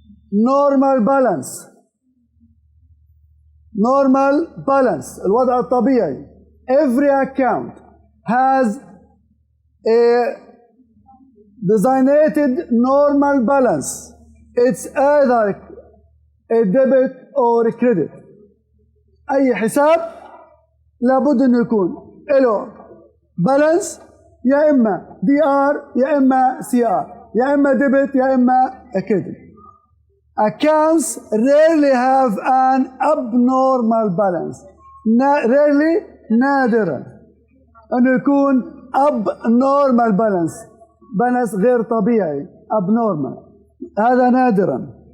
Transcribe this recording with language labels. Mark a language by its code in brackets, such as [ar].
[en] Normal balance. Normal balance. [ar] الوضع الطبيعي. [en] Every account has a designated normal balance. It's either a debit or a credit. [ar] أي حساب لابد إنه يكون له بالانس، يا إما DR يا إما CR، يا إما debit يا إما credit. [en] Accounts rarely have an abnormal balance. [ar] Rarely نادرا أنه يكون [en] abnormal balance، [ar] بالانس غير طبيعي abnormal، هذا نادرا.